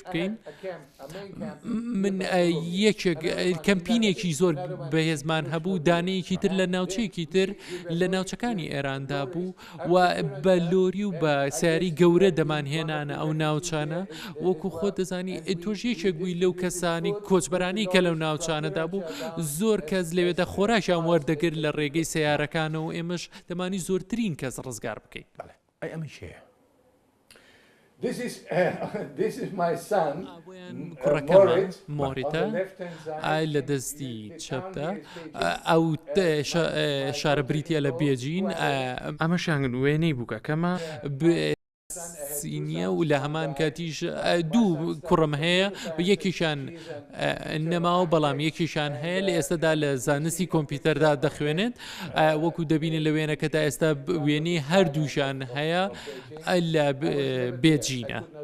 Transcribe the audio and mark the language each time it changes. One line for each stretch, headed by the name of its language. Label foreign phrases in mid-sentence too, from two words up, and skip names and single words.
Central Kurdish: بکەین من یەکێک کەمپینێکی زۆر بەهێزمان هەبوو دانەیەکی تر لە ناوچەیەکی تر لە ناوچەکانی ئێراندا بوو و بە لۆری و بە سیاری گەورە دەمانهێنانە ئەو ناوچانە وەکو خۆ دەزانی تۆژ یەکێک بووی لەو کەسانی کۆچبەرانی کە لەو ناوچانەدا بوو زۆر کەس لەوێدا خۆراشیان وەردەگرت لە ڕێگەی سیارەکانەوە ئێمەش دەمانی زۆرترین کەس ڕزگار بکەین ئەمە چێە؟
English: This is my son,
Central Kurdish: مۆریتە لە دەستی چەپدا ئەو شارە بریتە لە بێجین ئەمەشیان وێنەی بووکە کەمە سینیە و لە هەمان کاتیش دوو کوڕم هەیە یەکیشان نەماوە بەڵام یەکیشان هەیە لە ئێستادا لە زانستی کۆمپیوتەردا دەخوێنێت وەکو دەبینێت لە وێنەکەدا ئێستا وێنەی هەردووشان هەیە لە بێجینە.